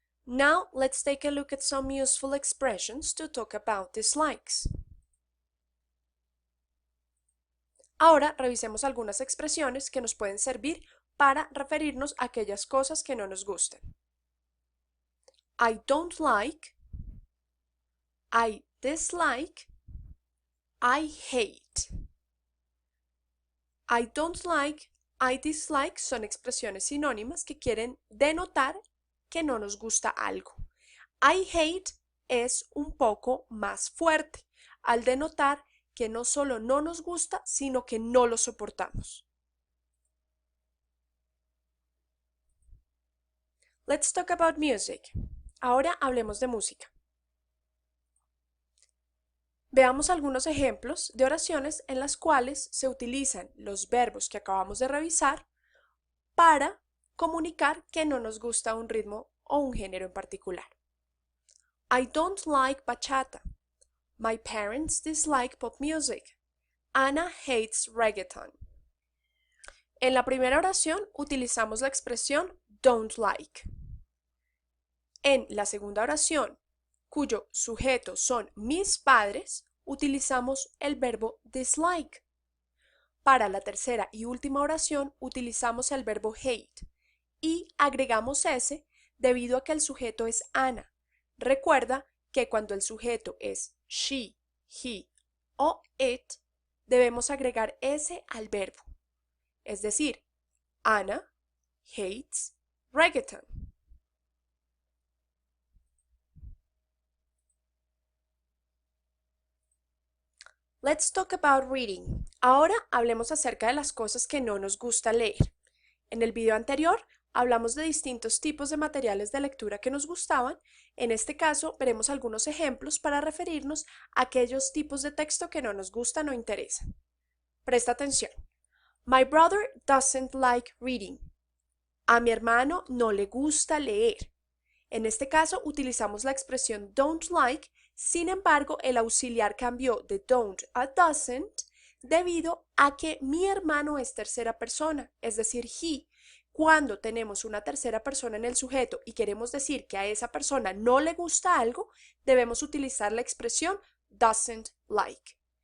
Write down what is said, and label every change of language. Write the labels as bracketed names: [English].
[English] Now let's take a look at some useful expressions to talk about dislikes. [Spanish] Ahora revisemos algunas expresiones que nos pueden servir para referirnos a aquellas cosas que no nos gustan. [English] I don't like, I dislike, I hate. I don't like, I dislike [Spanish] son expresiones sinónimas que quieren denotar que no nos gusta algo. I hate es un poco más fuerte al denotar que no solo no nos gusta, sino que no lo soportamos. [English] Let's talk about music. [Spanish] Ahora hablemos de música. Veamos algunos ejemplos de oraciones en las cuales se utilizan los verbos que acabamos de revisar para comunicar que no nos gusta un ritmo o un género en particular. [English] I don't like bachata. My parents dislike pop music. Anna hates reggaeton. [Spanish] En la primera oración utilizamos la expresión don't like. En la segunda oración, cuyo sujeto son mis padres, utilizamos el verbo dislike. Para la tercera y última oración utilizamos el verbo hate y agregamos S debido a que el sujeto es Ana. Recuerda que cuando el sujeto es she, he o it, debemos agregar S al verbo. Es decir, [English] Anna hates reggaeton. Let's talk about reading. [Spanish] Ahora hablemos acerca de las cosas que no nos gusta leer. En el video anterior hablamos de distintos tipos de materiales de lectura que nos gustaban. En este caso veremos algunos ejemplos para referirnos a aquellos tipos de texto que no nos gustan o interesan. Presta atención. [English] My brother doesn't like reading. [Spanish] A mi hermano no le gusta leer. En este caso utilizamos la expresión don't like. Sin embargo, el auxiliar cambió de don't a doesn't debido a que mi hermano es tercera persona, es decir, he. Cuando tenemos una tercera persona en el sujeto y queremos decir que a esa persona no le gusta algo, debemos utilizar la expresión doesn't like.